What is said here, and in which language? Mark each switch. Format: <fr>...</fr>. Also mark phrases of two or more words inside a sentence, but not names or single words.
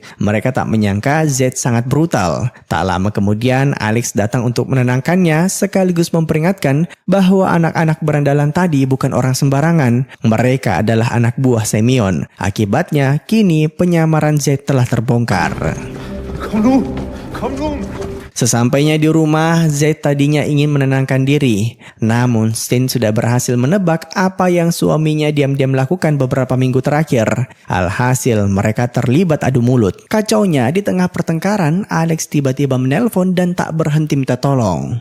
<id>Mereka tak menyangka Z sangat brutal. Tak lama kemudian Alex datang untuk menenangkannya sekaligus memperingatkan bahwa anak-anak berandalan tadi bukan orang sembarangan. Mereka adalah anak buah Semyon. Akibatnya kini penyamaran Z telah terbongkar.</id> <da>Kom nu! Kom nu!</da> <id>Sesampainya di rumah, Z tadinya ingin menenangkan diri. Namun, Stin sudah berhasil menebak apa yang suaminya diam-diam lakukan beberapa minggu terakhir. Alhasil, mereka terlibat adu mulut. Kacaunya, di tengah pertengkaran, Alex tiba-tiba menelpon dan tak berhenti minta tolong.</id>